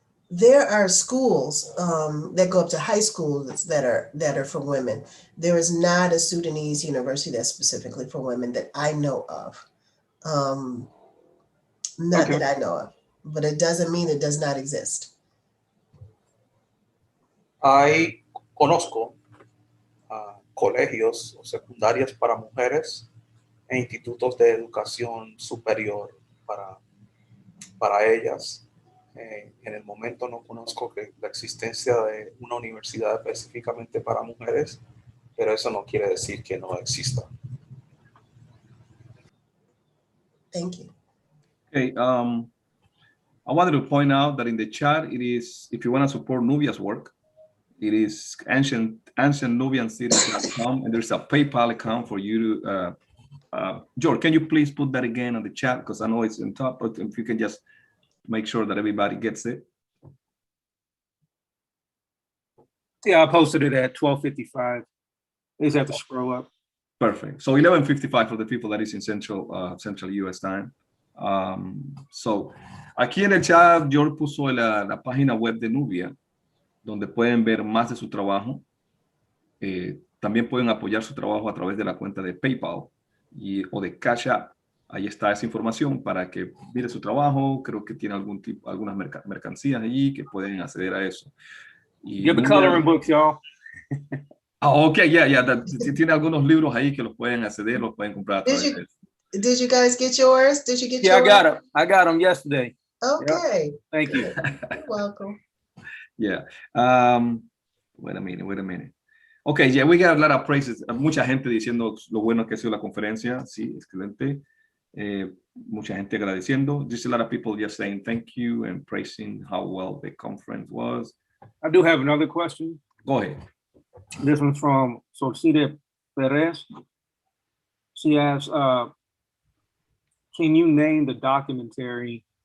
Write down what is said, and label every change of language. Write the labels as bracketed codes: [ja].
[en] There are schools that go up to high school that are for women. There is not a Sudanese university that's specifically for women that I know of. Not Okay. that I know of, but it doesn't mean it does not exist. [es] Conozco colegios o secundarias para mujeres e institutos de educación superior para ellas. En el momento no conozco la existencia de una universidad específicamente para mujeres, pero eso no quiere decir que no exista. [en] Thank you. Okay, I wanted to point out that in the chat, it is, if you want to support Nubia's work, it is ancientnubiancities.com, and there's a PayPal account for you to, George, can you please put that again on the chat? Because I know it's in top, but if you can just make sure that everybody gets it. Yeah, I posted it at 12:55. You just have to scroll up. Perfect. So 11:55 for the people that is in Central US time. [es] So aquí en el chat, George puso la página web de Nubia, donde pueden ver más de su trabajo. También pueden apoyar su trabajo a través de la cuenta de PayPal o de Cash App. Ahí está esa información para que mire su trabajo. Creo que tiene algunas mercancías allí que pueden acceder a eso. [en] You have the coloring books, y'all. [es] Ok, tiene algunos libros ahí que los pueden acceder, los pueden comprar a través de eso. [en] Did you guys get yours? Did you get Yeah, yours? I got them yesterday. Okay. Yep. Thank you. You're welcome. Yeah. Wait a minute. Okay, yeah, we got a lot of praises. [es] Mucha gente diciendo lo bueno que ha sido la conferencia. Sí, excelente. Mucha gente agradeciendo. [en] Just a lot of people just saying thank you and praising how well the conference was. I do have another question. Go ahead. This one's from Sorcide Perez. She asks, can you name the documentary?